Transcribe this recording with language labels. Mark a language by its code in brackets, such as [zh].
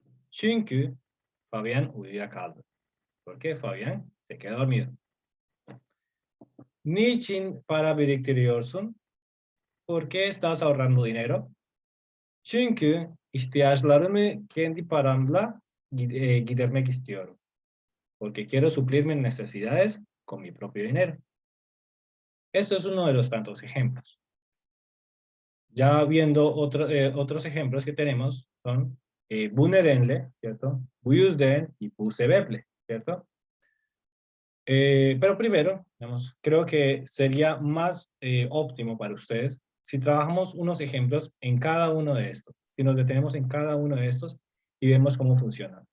[tr] Çünkü Fabián uyuyakaldı. [es] ¿Por qué Fabián se quedó dormido? [tr] Niçin para biriktiriyorsun? [es] ¿Por qué estás ahorrando dinero? [tr] Çünkü ihtiyaçlarımı kendi paramla gidermek istiyorum. [es] Porque quiero suplir mis necesidades con mi propio dinero. Esto es uno de los tantos ejemplos. Ya viendo otros ejemplos que tenemos son [tr] bu nedenle, [es] ¿cierto? [tr] Bu yüzden [es] y [tr] bu sebeple, [es] ¿cierto? Pero primero, digamos, creo que sería más óptimo para ustedes si trabajamos unos ejemplos en cada uno de estos, si nos detenemos en cada uno de estos y vemos cómo funcionan.